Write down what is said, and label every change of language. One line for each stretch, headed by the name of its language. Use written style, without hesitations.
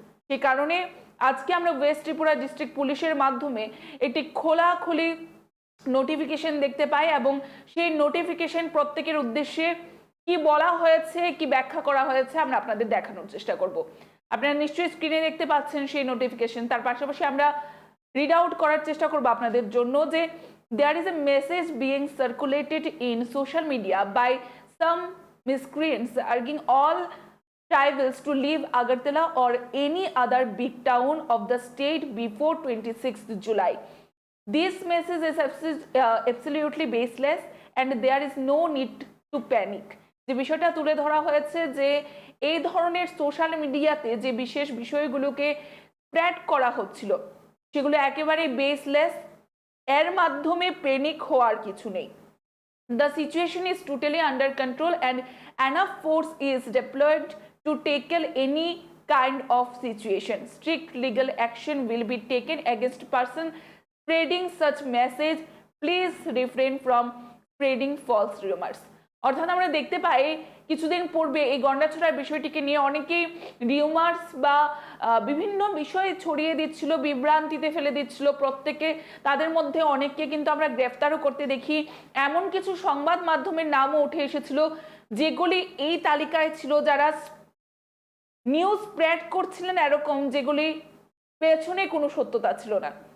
Bangla: সে কারণে আজকে আমরা ওয়েস্ট ত্রিপুরা ডিস্ট্রিক্ট পুলিশের মাধ্যমে একটি খোলাখুলি নোটিফিকেশন দেখতে পাই, এবং সেই নোটিফিকেশন প্রত্যেকের উদ্দেশ্যে কি বলা হয়েছে, কি ব্যাখ্যা করা হয়েছে আমরা আপনাদের দেখানোর চেষ্টা করব। আপনারা নিশ্চয়ই স্ক্রিনে দেখতে পাচ্ছেন সেই নোটিফিকেশন। তার পাশাপাশি আমরা রিড আউট করার চেষ্টা করব আপনাদের জন্য যে
English: there is a message being circulated in social media by some miscreants urging all tribals to leave Agartala or any other big town of the state before 26th July. This message is absolutely baseless and there is no need to panic.
Bangla: যে বিষয়টা তুলে ধরা হয়েছে যে এই ধরনের social মিডিয়াতে যে বিশেষ বিষয়গুলোকে স্প্রেড করা হচ্ছিল সেগুলো একেবারে বেসলেস, এর মাধ্যমে প্যানিক হওয়ার কিছু নেই।
English: The situation is totally under control and enough force is deployed to tackle any kind of situation. Strict legal action will be taken against person spreading such message. Please refrain from spreading false rumors.
Bangla: অর্থাৎ আমরা দেখতে পাই কিছুদিন পূর্বে এই গন্ডাছড়ার বিষয়টিকে নিয়ে অনেকেই rumours বা বিভিন্ন বিষয় ছড়িয়ে দিচ্ছিল, বিভ্রান্তিতে ফেলে দিচ্ছিল প্রত্যেকে। তাদের মধ্যে অনেককে কিন্তু আমরা গ্রেফতারও করতে দেখি। এমন কিছু সংবাদ মাধ্যমের নামও উঠে এসেছিল যেগুলি এই তালিকায় ছিল যারা নিউজ স্প্রেড করছিলেন এরকম, যেগুলি পেছনে কোনো সত্যতা ছিল না,